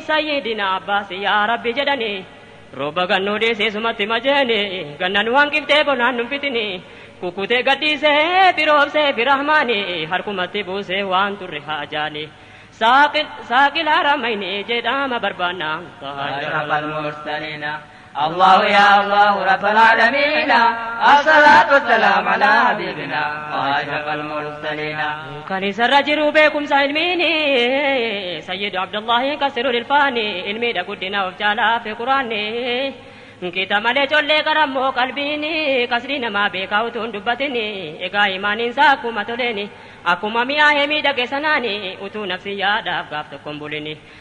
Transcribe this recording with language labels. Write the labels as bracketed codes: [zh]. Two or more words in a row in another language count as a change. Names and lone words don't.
[om] Sayyidina Abbaas yaa Rabbi jedhani. Rooba gannuu dhiisee sumatti majeeni. Ganna nu hanqiftee bonaan nu fitini. Kukkutee gaddiisee biroobsee birahmaani. Harkumatti buusee waan turre haajaani. Saaqil, saaqil haramayni jedhama barbaanna. [ar] أشرف المرسلين. الله يا الله رب العالمين. الصلاة والسلام على حبيبنا أشرف المرسلين. [om] Kan isarra jiru beekumsa ilmiini. Sayyid Abdullahi Kasirul Ilfaani. Ilmiidha guddina of jaalaa fi Quraanni. Kita malee collee qarammoo qalbiini. Kasrii namaa beekaa utuu hin dubbatini. Egaa imaaniin isaa akkuma toleeni. Akkuma mi'aahee miidhage sanaani. Utuu nafsi yaadaaf gaaf tokko hin bulini.